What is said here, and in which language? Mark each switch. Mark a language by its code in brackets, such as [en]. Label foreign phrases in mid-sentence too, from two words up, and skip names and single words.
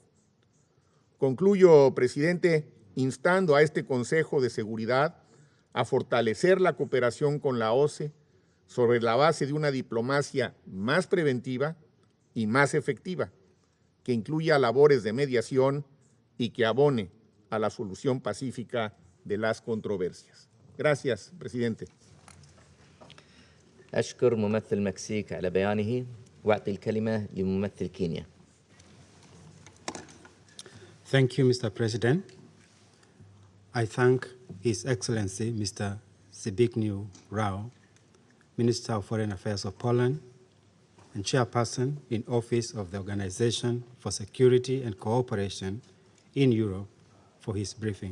[es] Concluyo, presidente, instando a este Consejo de Seguridad a fortalecer la cooperación con la OSCE sobre la base de una diplomacia más preventiva y más efectiva, que incluya labores de mediación y que abone a la solución pacífica de las controversias. Gracias, presidente. [ar] أشكر ممثل المكسيك على بيانه وأعطي الكلمة لممثل كينيا. [en] Thank you, Mr. President. I thank His Excellency, Mr. Zbigniew Rau, Minister of Foreign Affairs of Poland and Chairperson-in-Office of the Organization for Security and Cooperation in Europe, for his briefing.